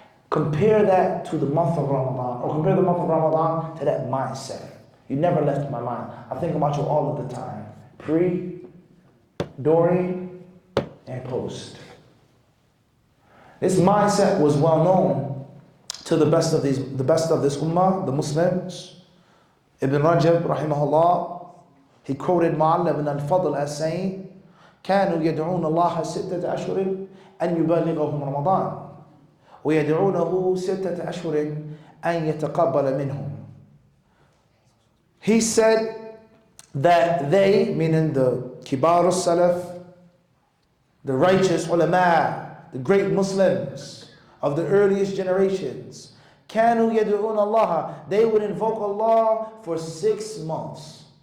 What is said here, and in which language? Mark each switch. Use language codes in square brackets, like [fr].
[en] Compare that to the month of Ramadan, or compare the month of Ramadan to that mindset. You never left my mind. I think about you all of the time. Pre, during, and post. This mindset was well known to the best of this ummah, the Muslims. [ar] Ibn Rajab, rahimahullah, [en] he quoted Mu'alla ibn al-Fadl as saying, [ar] كانوا يدعون الله 6 أشهر أن يبلغهم رمضان ويدعونه 6 أشهر أن يتقبل منهم. [en] He said that they, meaning the kibar al-salaf, the righteous ulama, the great Muslims of the earliest generations, [ar] كانوا يدعون الله, [en] they would invoke Allah for 6 months.